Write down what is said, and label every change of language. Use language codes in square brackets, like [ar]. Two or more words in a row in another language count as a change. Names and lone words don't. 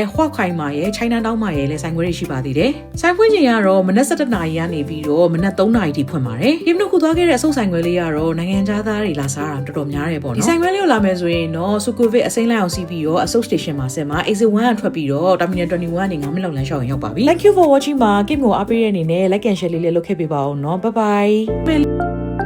[my] ဟွက်ခိုင်မာရဲ့ China Town မှာရဲ့လည်းဆိုင်ခွဲတွေရှိပါသေးတယ်။ဆိုင်ခွဲချိန်ကတော့မနက်7:00နာရီကနေပြီးတော့မနက်3:00နာရီထိဖွင့်ပါတယ်။ဒီမလို့ခုသွားခဲ့တဲ့အဆုတ်ဆိုင်ခွဲလေးကတော့နိုင်ငံခြားသားတွေလာစားတာတော်တော်များတယ်ပေါ့နော်။ဒီဆိုင်ခွဲလေးကိုလာမယ်ဆိုရင်တော့ Sukhumvit အစိမ်းလိုက်အောင်စီးပြီးတော့အဆုတ် station မှာဆက်မှာ exit 1ကထွက်ပြီးတော့ terminal 21ကနေ9မိနစ်လောက်လမ်းလျှောက်ရင်ရောက်ပါပြီ။ [en] Thank you for watching [my] မှာ Kim ကိုအားပေးတဲ့အနေနဲ့ [en] like and share [my] လေးလည်းလုပ်ခဲ့ပေးပါဦးနော်။ [en] Bye bye